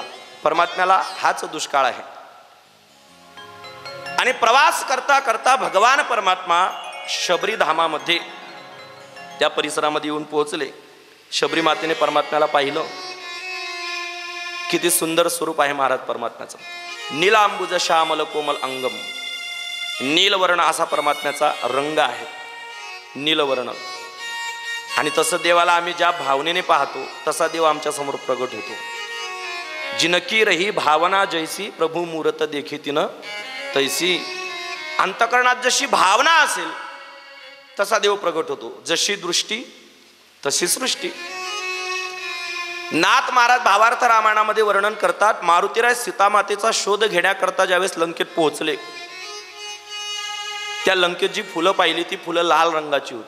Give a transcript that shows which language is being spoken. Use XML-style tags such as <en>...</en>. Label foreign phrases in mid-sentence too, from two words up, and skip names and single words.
<mr>परमात्म्याला हाच दुष्काळ आहे. आणि प्रवास करता करता भगवान परमात्मा शबरी धामामध्ये त्या परिसरामध्ये येऊन पोहोचले. शबरी मातेने परमात्म्याला पाहिलं. किती सुंदर स्वरूप आहे महाराज परमात्म्याचं.</mr> <sa>नीलांबुज श्यामल कोमल अंगम.</sa> <mr>नीलवर्ण असा परमात्म्याचा रंग आहे, नीलवर्ण. आणि तसं देवाला आम्ही ज्या भावनेने पाहतो तसा देव आमच्या समोर प्रगट होतो.</mr> <awa>जिनकी रही भावना जैसी प्रभू मूर्त देखी तिनं तैसी.</awa> <mr>अंतकरणात जशी भावना असेल तसा देव प्रगट होतो. जशी दृष्टी तशी सृष्टी. नाथ महाराज भावार्थ रामायणामध्ये वर्णन करतात. मारुतीराय सीतामातेचा शोध घेण्याकरता ज्यावेळेस लंकेत पोहोचले, त्या लंकेत जी फुलं पाहिली ती फुलं लाल रंगाची होती.</mr>